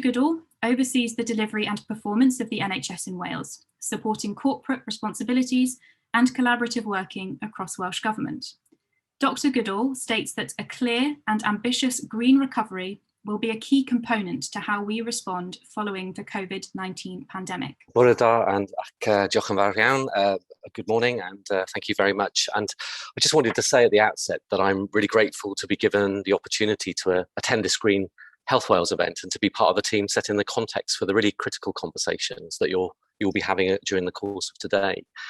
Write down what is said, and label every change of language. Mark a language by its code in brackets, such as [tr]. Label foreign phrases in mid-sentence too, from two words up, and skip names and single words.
[en] Goodall oversees the delivery and performance of the NHS in Wales, supporting corporate responsibilities and collaborative working across Welsh Government. Dr. Goodall states that a clear and ambitious green recovery will be a key component to how we respond following the COVID-19 pandemic. [cy] Bore da and diolch yn fawr iawn. [en] Good morning and thank you very much. And I just wanted to say at the outset that I'm really grateful to be given the opportunity to attend this Green Health Wales event and to be part of a team setting the context for the really critical conversations that you'll be having during the course of today.